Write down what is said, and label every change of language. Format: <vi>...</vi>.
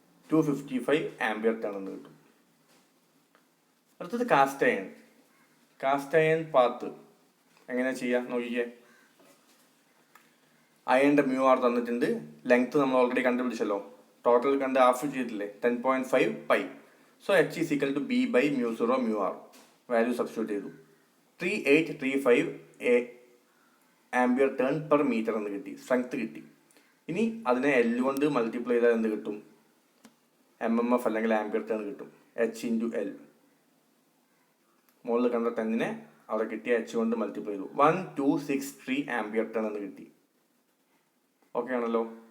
<ml>255 ampere turn എന്ന് കിട്ടും. അടുത്തത് കാസ്റ്റ് അയൺ പാത്ത് എങ്ങനെ ചെയ്യാം നോക്കിക്കേ. അയണിന്റെ µr തന്നിട്ടുണ്ട്, ലെങ്ത് നമ്മൾ ഓൾറെഡി കണ്ടുപിടിച്ചല്ലോ, ടോട്ടൽ കണ്ട് ഹാഫ് ചെയ്തിട്ടില്ലേ, 10.5 pi.</ml> <en>So H is equal to B/μ0 µr.</en> <ml>Value substitute ചെയ്തു. 3835 ആംപിയർ ടേൺ പെർ മീറ്റർ എന്ന് കിട്ടി, സ്ട്രെങ്ത് കിട്ടി. ഇനി അതിനെ L കൊണ്ട് മൾട്ടിപ്ലൈ ചെയ്താൽ എന്ത് കിട്ടും? MMF അല്ലെങ്കിൽ ആംപിയർ ടേൺ കിട്ടും. H × L. മുകളിൽ കണ്ട 10നെ അവിടെ കിട്ടിയ H കൊണ്ട് മൾട്ടിപ്ലൈ ചെയ്തു. 1263 ആംപിയർ ടേൺ എന്ന് കിട്ടി. ഓക്കെ ആണല്ലോ.</ml>